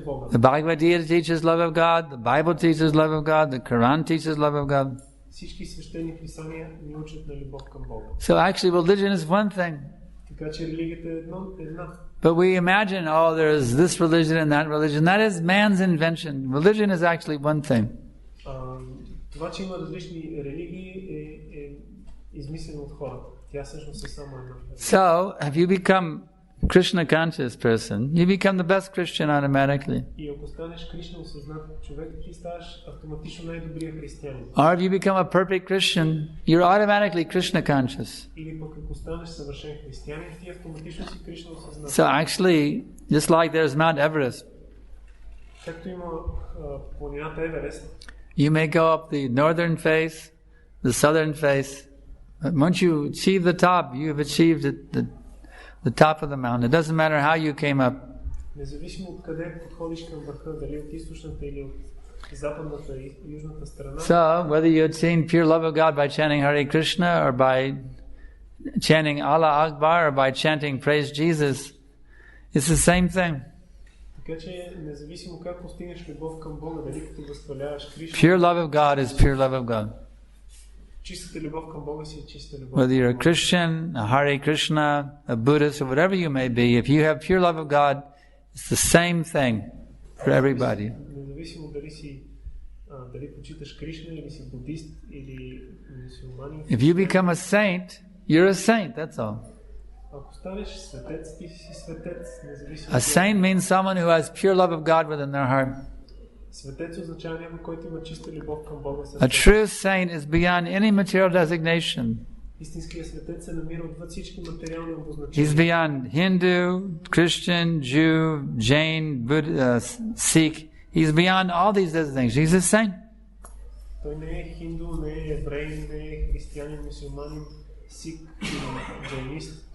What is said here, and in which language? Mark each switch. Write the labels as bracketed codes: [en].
[en] The Bhagavad Gita teaches love of God, the Bible teaches love of God, the Quran teaches love of God. [bg] всички свещени писания ни учат на любов към Бога. [en] So actually religion is one thing. [bg] Така че религията е една. [en] But we imagine, oh, there's this religion and that religion. That is man's invention. Religion is actually one thing. [bg] Това, че има различни религии е измислено от хората. Тя всъщност е само една. [en] So, if you become Krishna conscious person, you become the best Christian automatically. [bg] И ако станеш Кришна осъзнат човек, ти ставаш автоматично най-добрия християнин. [en] Or if you become a perfect Christian, you're automatically Krishna conscious. [bg] Или пък ако станеш съвършен християнин, ти автоматично си Кришна осъзнат. [en] So actually, just like there's Mount Everest, [bg] както има планината Еверест, [en] you may go up the northern face, the southern face. But once you achieve the top, you have achieved the top of the mountain. It doesn't matter how you came up. [bg] Независимо от къде подходиш към върха, дали от източната или от западната и южната страна. [en] So, whether you attain pure love of God by chanting Hare Krishna or by chanting Allah Akbar or by chanting Praise Jesus, it's the same thing. [bg] Така че независимо как постигнеш любов към Бога, дали като възхваляваш Кришна. [en] Pure love of God is pure love of God. [bg] Чистата любов към Бога си е чиста любов. [en] Whether you're a Christian, a Hare Krishna, a Buddhist, or whatever you may be, if you have pure love of God, it's the same thing for everybody. [bg] Независимо дали почиташ Кришна или си будист или мюсюлманин. [en] If you become a saint, you're a saint, that's all. [bg] Ако станеш светец, ти си светец, независимо. [en] A saint means someone who has pure love of God within their heart. [bg] Светец означава някой, който има чиста любов към Бога. [en] A true saint is beyond any material designation. [bg] Истинският светец се намира отвъд всички материални обозначения. [en] He's beyond Hindu, Christian, Jew, Jain, Buddha, Sikh. He's beyond all these designations. He's a saint. [bg] Той не е хинду, не е евреин, не е християнин, мюсюлманин, сик или джайнист.